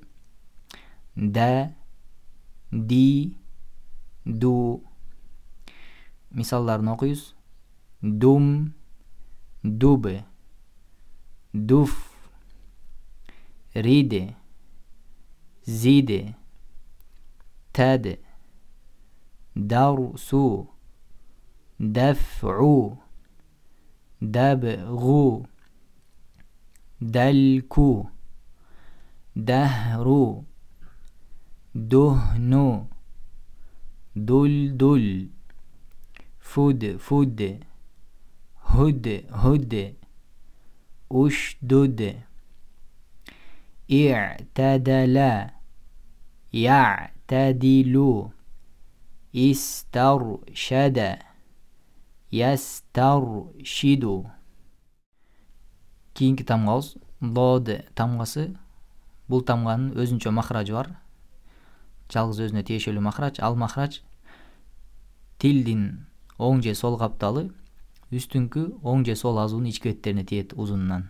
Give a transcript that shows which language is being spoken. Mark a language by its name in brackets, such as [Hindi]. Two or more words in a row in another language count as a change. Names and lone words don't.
[Arabic] دَ، دِ، دُ. [Kyrgyz] Мисалдарын окуйбуз. [Arabic] دم، دب، دف، رد، زد، تد, дарсу, دفع دبغ دلك دهر دهن دلدل فد هد أشدد اعتدل يعتدل استرشد يسترشد. [Kyrgyz] Kийинки тамгабыз лоды тамгасы. Бул тамганын өзүнчө махражы бар. Жалгыз өзүнө тиешелүү махрач. Ал махрач тилдин оң же сол капталы үстүнкү оң же сол азуунун ички беттерине тиет узунунан.